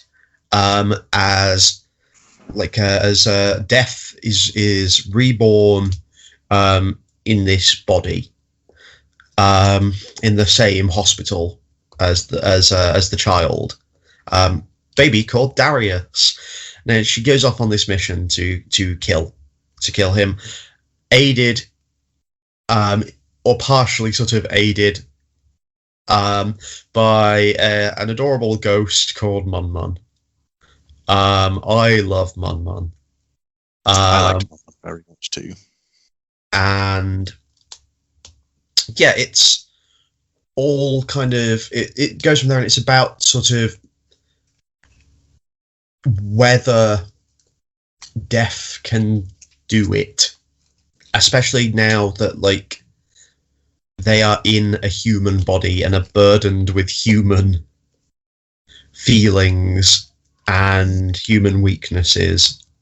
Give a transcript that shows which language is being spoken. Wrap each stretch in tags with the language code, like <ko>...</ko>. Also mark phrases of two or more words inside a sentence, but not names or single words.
<en>As Death is reborn in this body, in the same hospital as the child, baby called Darius. Now she goes off on this mission to kill him, aided or partially sort of aided by an adorable ghost called Mun Mun. I love Mun Mun. I like Mun Mun very much too. And yeah, it's all kind of it goes from there, and it's about sort of whether Death can do it, especially now that like they are in a human body and are burdened with human feelings and human weaknesses.</en>